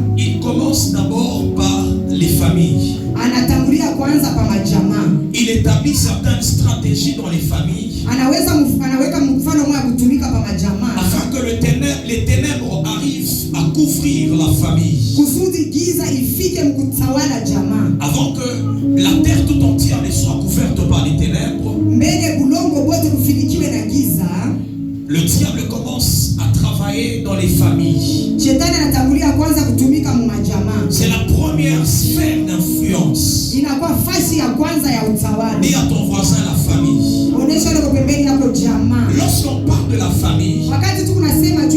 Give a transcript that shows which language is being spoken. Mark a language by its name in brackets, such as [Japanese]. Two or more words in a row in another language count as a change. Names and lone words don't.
[French] il commence d'abord par les familles. [Swahili] anatangulia kwanza pa majamaa. [French] Il établit certaines stratégies dans les familles [Swahili] Anaweka mfano mmoja kutumika pa majamaa [French] afin que les ténèbres arrivent à couvrir la famille. [Swahili] kusudi giza ifike mkutawala jamaa. [French] Avant que la terre tout entière ne soit couverte par les ténèbres, [Swahili] Mbele bulongo bote kufinikiwe na giza, [French] le diable commence à travailler dans les familles. [Swahili] shetani anatangulia kwanza kutumika mu majamaa. [French] C'est la première sphère d'influence. [Swahili] Inakuwa fasi ya kwanza ya utawala. [French] Dis à ton voisin la famille. [Swahili] Onesha leo pembeni yako jamaa. [French] Lorsqu'on parle de la famille, [Swahili] Wakati tu kunasema